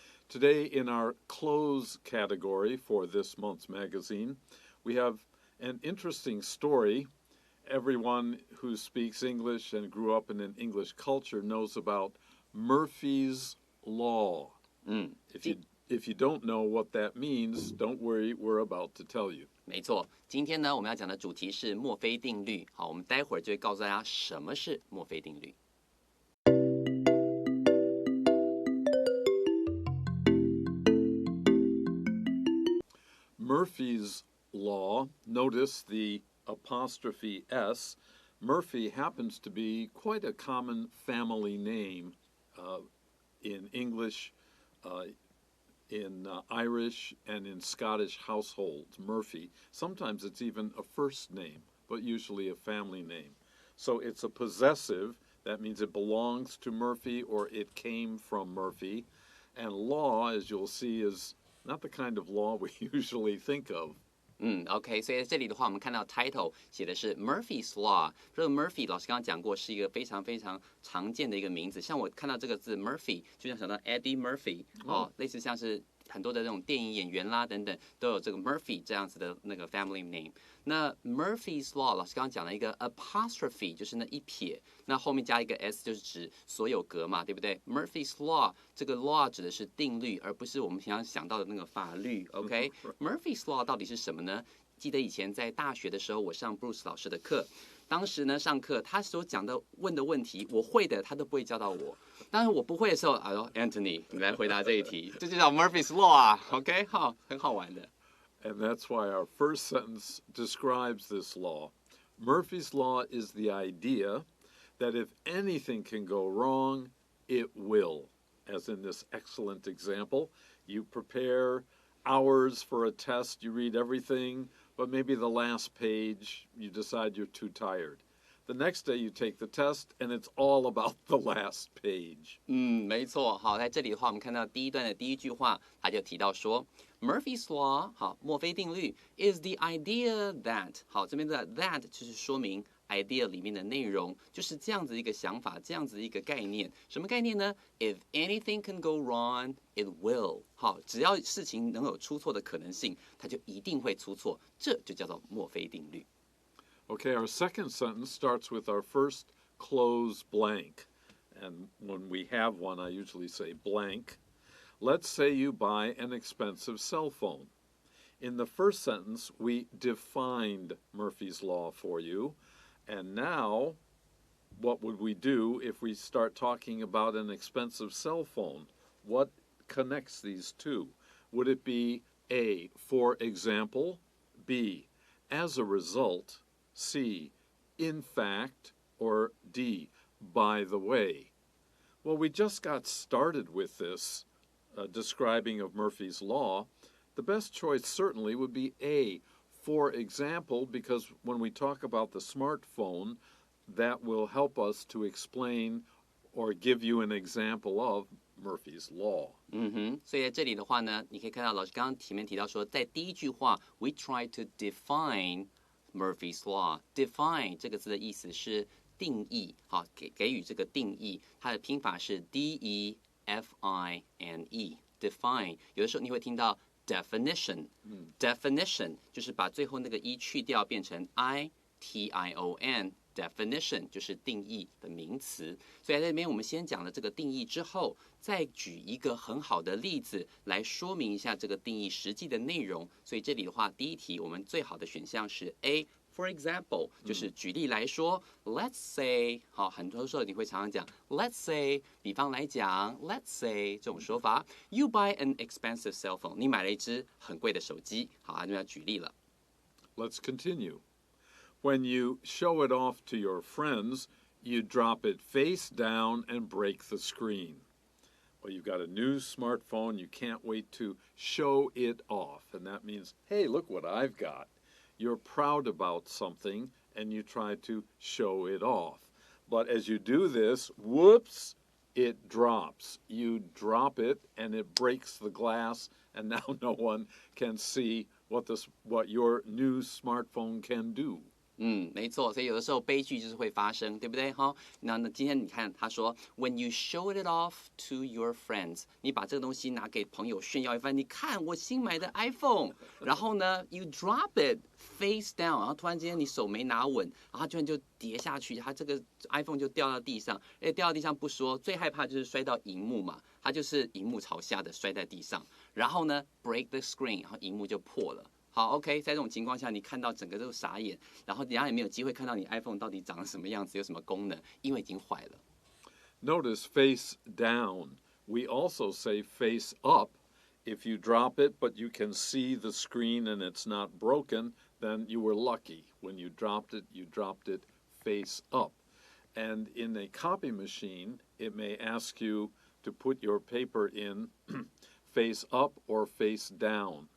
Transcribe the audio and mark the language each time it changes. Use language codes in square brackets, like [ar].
[en] Today in our Cloze category for this month's magazine, we have an interesting story. Everyone who speaks English and grew up in an English culture knows about Murphy's Law. If you don't know what that means, don't worry, we're about to tell you. [zh] 没错，今天呢，我们要讲的主题是墨菲定律。好，我们待会儿就会告诉大家什么是墨菲定律。 [en] Murphy's Law, notice the apostrophe S. Murphy happens to be quite a common family name in English, in Irish, and in Scottish households. Murphy. Sometimes it's even a first name, but usually a family name. So it's a possessive. That means it belongs to Murphy or it came from Murphy. And law, as you'll see, is not the kind of law we usually think of. [zh] OK， 所以在这里的话，我们看到 title 写的是 Murphy's Law。这个 Murphy 老师刚刚讲过，是一个非常非常常见的一个名字。像我看到这个字 Murphy， 就像想到 Eddie Murphy， 类似像是很多的这种电影演员啦等等，都有这个 Murphy 这样子的那个 family name。那 Murphy's Law 老师刚刚讲了一个 apostrophe， 就是那一撇，那后面加一个 s 就是指所有格嘛，对不对 ？Murphy's Law 这个 law 指的是定律，而不是我们平常想到的那个法律。 OK，Murphy's Law 到底是什么呢？记得以前在大学的时候，我上 Bruce 老师的课，当时呢上课他所讲的问的问题，我会的他都不会教到我。当然我不会的时候，哎呦 Anthony， 你来回答这一题，这就叫 Murphy's Law 啊 ，OK， 好，很好玩的。 [en] And that's why our first sentence describes this law. Murphy's Law is the idea that if anything can go wrong, it will. As in this excellent example, you prepare hours for a test, you read everything, but maybe the last page you decide you're too tired. The next day you take the test and it's all about the last page. [zh] 没错。好，在这里的话，我们看到第一段的第一句话，他就提到说 ，Murphy's Law， 好，墨菲定律 [en] is the idea that， [zh] 好，这边的 that 就是说明 idea 里面的内容，就是这样子一个想法，这样子一个概念。什么概念呢 [en] ？If anything can go wrong, it will。 [zh] 好，只要事情能有出错的可能性，它就一定会出错，这就叫做墨菲定律。 [en] Okay, our second sentence starts with our first close blank. And when we have one, I usually say blank. Let's say you buy an expensive cell phone. In the first sentence, we defined Murphy's Law for you. And now, what would we do if we start talking about an expensive cell phone? What connects these two? Would it be A, for example, B, as a result, C, in fact, or D, by the way? Well, we just got started with this describing of Murphy's Law. The best choice certainly would be A, for example, because when we talk about the smartphone, that will help us to explain or give you an example of Murphy's Law. [zh] 所以在这里的话呢，你可以看到老师刚刚前面提到说，在第一句话 ， [en] we try to define Murphy's Law. [zh] Define 这个字的意思是定义，好，给予这个定义，它的拼法是 D-E-F-I-N-E。 Define 有的时候你会听到 definition，definition 就是把最后那个 e 去掉，变成 I-T-I-O-N。Definition 就是定义的名词，所以在这边我们先讲了这个定义之后，再举一个很好的例子来说明一下这个定义实际的内容。所以这里的话，第一题我们最好的选项是 A。 [en] For example， [zh] 就是举例来说， [en] Let's say， [zh] 好，很多时候你会常常讲 Let's say， 比方来讲 Let's say 这种说法 ， [en] You buy an expensive cell phone， [zh] 你买了一只很贵的手机，好，就要举例了。 [en] Let's continue. When you show it off to your friends, you drop it face down and break the screen. Well, you've got a new smartphone, you can't wait to show it off. And that means, hey, look what I've got. You're proud about something and you try to show it off. But as you do this, whoops, it drops. You drop it and it breaks the glass, and now no one can see what your new smartphone can do. [zh] 没错，所以有的时候悲剧就是会发生，对不对？哈，那今天你看他说， [en] When you show it off to your friends， [zh] 你把这个东西拿给朋友炫耀一番，你看我新买的 iPhone，然后呢， [en] you drop it face down， [zh] 然后突然间你手没拿稳，然后它居然就跌下去，它这个 iPhone 就掉到地上，掉到地上不说，最害怕就是摔到荧幕嘛，它就是荧幕朝下的摔在地上，然后呢 [en] break the screen， [zh] 然后荧幕就破了。好 ，OK， 在这种情况下，你看到整个都傻眼，然后人家也没有机会看到你 iPhone 到底长得什么样子，有什么功能，因为已经坏了。 [en] Notice face down. We also say face up. If you drop it, but you can see the screen and it's not broken, then you were lucky. When you dropped it face up. And in a copy machine, it may ask you to put your paper in face up or face down.